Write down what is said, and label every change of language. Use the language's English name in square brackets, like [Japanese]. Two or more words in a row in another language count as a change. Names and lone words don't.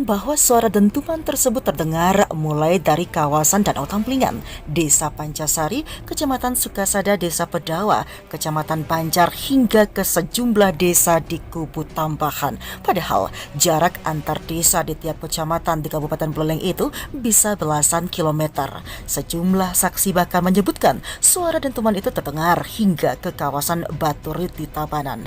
[Indonesian] bahwa suara dentuman tersebut terdengar mulai dari kawasan Danau Tamplingan, Desa Pancasari, Kecamatan Sukasada, Desa Pedawa, Kecamatan Banjar, hingga ke sejumlah desa di Kubu Tambahan. Padahal jarak antar desa di tiap kecamatan di Kabupaten Buleleng itu bisa belasan kilometer. Sejumlah saksi bahkan menyebutkan suara dentuman itu terdengar hingga ke kawasan Baturit di Tabanan.